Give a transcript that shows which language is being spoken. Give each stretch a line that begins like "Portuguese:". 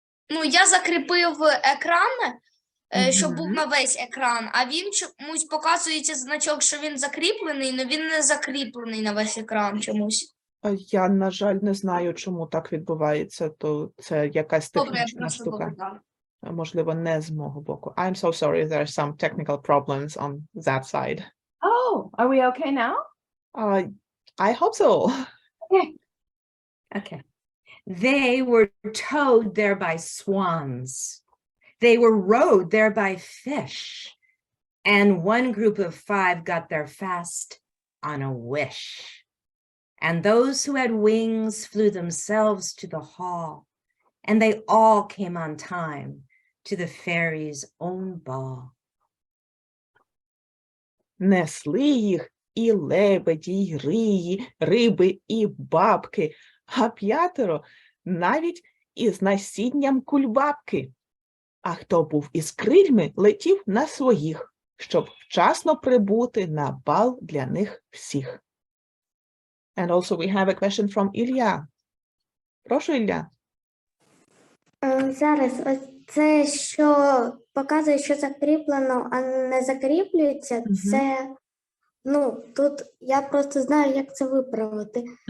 Ukrainian: Ну, я закріпив екран, щоб був на весь екран, а він чомусь показується значок, що він закріплений, але він не закріплений на весь екран чомусь. Я, на жаль, не знаю, чому так відбувається, то це якась Добре, я технічна просто штука. повертаю. Можливо, не з мого боку.
English: I'm so sorry, there are some technical problems on that side. Oh, are we okay now? I hope so. Okay. They were towed there by swans. They were rowed there by fish. And one group of 5 got there fast on a wish. And those who had wings flew themselves to the hall. And they all came on time to the fairies' own ball.
Ukrainian: Несли їх і лебеді, й рії, риби, і бабки, а 5 навіть із насінням кульбабки. А хто був із крильми, летів на своїх, щоб вчасно прибути на бал для них всіх.
English: And also we have a question from Ілля.
Ukrainian: Прошу, Ілля. Зараз ось це, що показує, що закріплено, а не закріплюється, це, ну, тут я просто знаю, як це виправити.